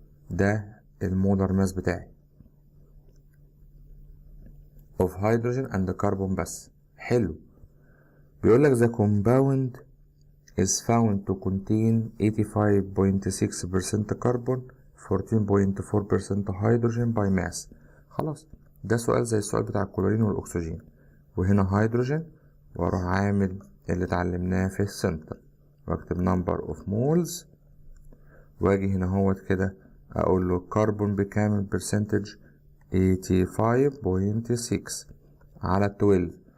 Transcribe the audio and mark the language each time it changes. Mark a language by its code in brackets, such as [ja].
[ar] ده المولر ماس بتاعي [en] of hydrogen and carbon [ar] بس. حلو. بيقول لك [en] the compound is found to contain 85.6% carbon 14.4% hydrogen by mass. [ar] خلاص، ده سؤال زي السؤال بتاع الكلورين والأكسجين، وهنا هيدروجين، واروح عامل اللي اتعلمناه في السنتر واكتب [en] number of moles، [ar] واجي هنا هوت كده اقول له الكربون بكام البرسنتج؟ 85.6 على 12.